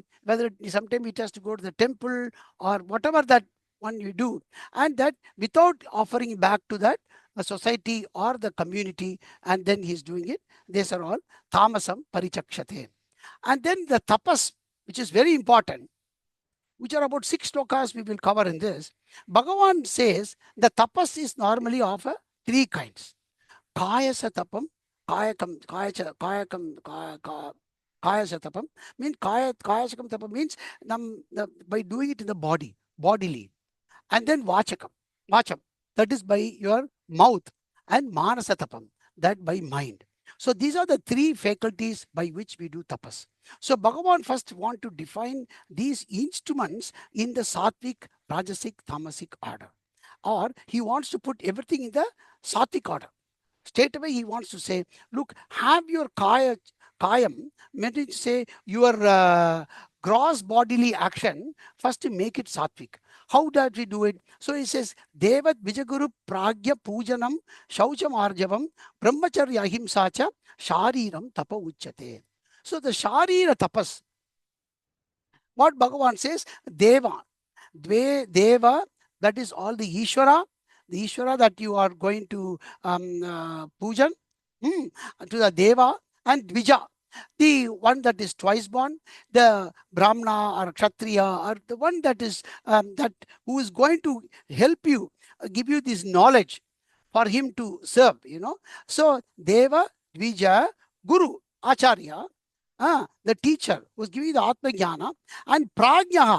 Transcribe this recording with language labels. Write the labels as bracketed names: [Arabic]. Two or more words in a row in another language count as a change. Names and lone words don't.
[English] Whether sometimes it has to go to the temple or whatever that one you do, and that without offering back to that society or the community, and then he's doing it. These are all [Sanskrit] Tamasam Parichakshate. [English] And then the tapas, which is very important, which are about 6 slokas we will cover in this. Bhagavan says the tapas is normally of three kinds. [Sanskrit] Kayasa tapam, kayakam, kayakam, kayasa tapam, [English] means [Sanskrit] kayasakam tapam [English] means by doing it in the body, bodily. And then vacham, that is by your mouth, and manasatapam, that by mind. So these are the three faculties by which we do tapas. So Bhagavan first want to define these instruments in the sattvic, rajasic, tamasic order, or he wants to put everything in the sattvic order. Straight away he wants to say, look, have your kayam, meaning to say your gross bodily action, first to make it sattvic. How does we do it? So he says, [Sanskrit] Devat Vijaguru Pragya Pujanam Shaucham Arjavam Brahmacharya Ahimsacha Shariram Tapa Uchate. [English] So the Sharira tapas, what Bhagavan says, Deva, Deva, that is all the Ishvara that you are going to pujan, to the Deva, and Dvija, the one that is twice born, the Brahmana or Kshatriya, or the one that is that who is going to help you, give you this knowledge for him to serve, So Deva, Dvija, Guru, Acharya, the teacher who's giving the [Sanskrit] Atma Jnana, [English] and Prajnaha.